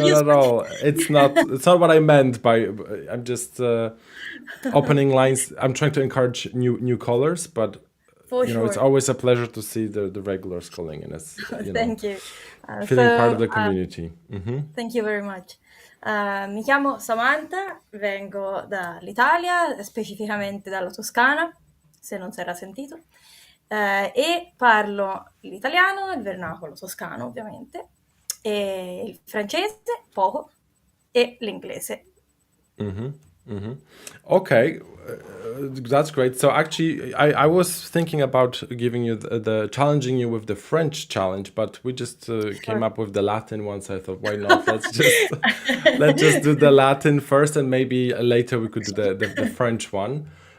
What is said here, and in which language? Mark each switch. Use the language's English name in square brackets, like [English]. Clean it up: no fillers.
[English] not at all. It's not what I meant by. I'm just opening lines. I'm trying to encourage new callers, but sure. It's always a pleasure to see the regulars calling in. As Thank you. Feeling part of the community. Thank you very much. [Italian] Mi chiamo Samantha, vengo dall'Italia, specificamente dalla Toscana, se non si era sentito, e parlo l'italiano, il vernacolo toscano ovviamente, e il francese poco e l'inglese. [English] Okay, that's great. So actually, I was thinking about giving you the challenging you with the French challenge, but we just came up with the Latin one. So I thought, why not? Let's just do the Latin first, and maybe later we could do the French one.